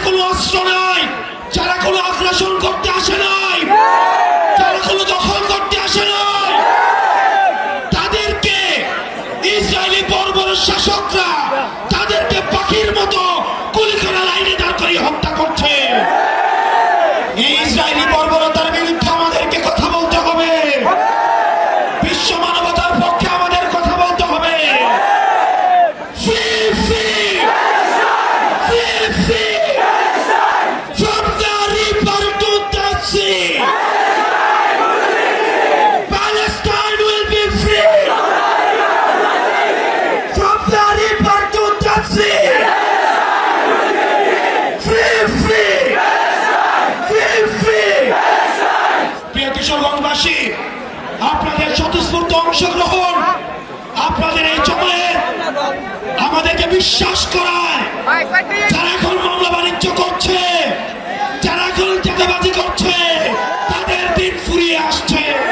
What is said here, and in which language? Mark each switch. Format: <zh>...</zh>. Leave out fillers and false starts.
<bn>অস্ত্র নাই, যারা কোনো আগ্রাসন করতে আসে নাই, যারা কোনো দখল করতে আসে নাই, তাদেরকে ইসরায়েলি বর্বর শাসকরা তাদেরকে পাখির মতো গুলি করা লাইনে দাঁড় করিয়ে হত্যা করছে। এই ইসরায়েলি বর্বরতার বিরুদ্ধে আমাদেরকে কথা বলতে হবে, বিশ্ব মানবতার পক্ষে আমাদের কথা বলতে হবে।</bn> <en>Free, free, free, free, from the river to the sea, Palestine will be free, from the river to the sea, free, free, free, free.</en> <bn>প্রিয় কিশোরগঞ্জবাসী, আপনাদের স্বতঃস্ফূর্ত অংশগ্রহণ, আপনাদের এই জমায়েত আমাদেরকে বিশ্বাস করায় যারা এখন মামলা বাণিজ্য করছে, যারা এখন চাঁদাবাজি করছে, তাদের দিন ফুরিয়ে আসছে।</bn>